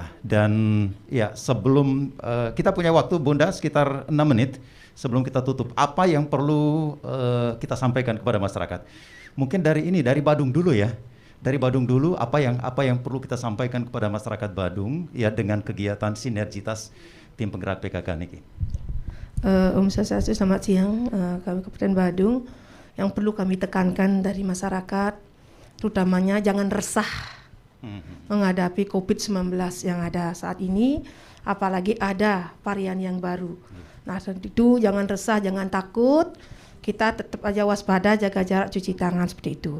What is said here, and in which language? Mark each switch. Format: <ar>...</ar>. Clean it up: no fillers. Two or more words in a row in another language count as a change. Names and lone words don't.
<id>Dan ya, sebelum kita punya waktu Bunda sekitar 6 menit sebelum kita tutup, apa yang perlu kita sampaikan kepada masyarakat? Mungkin dari Badung dulu ya. Dari Badung dulu, apa yang perlu kita sampaikan kepada masyarakat Badung ya dengan kegiatan sinergitas tim penggerak PKK niki?</id> <ban>Om Swastiastu,</ban> <id>selamat siang. Kami Kabupaten Badung, yang perlu kami tekankan dari masyarakat, terutamanya jangan resah menghadapi COVID-19 yang ada saat ini, apalagi ada varian yang baru. Nah, itu jangan resah, jangan takut, kita tetap aja waspada, jaga jarak, cuci tangan, seperti itu.</id>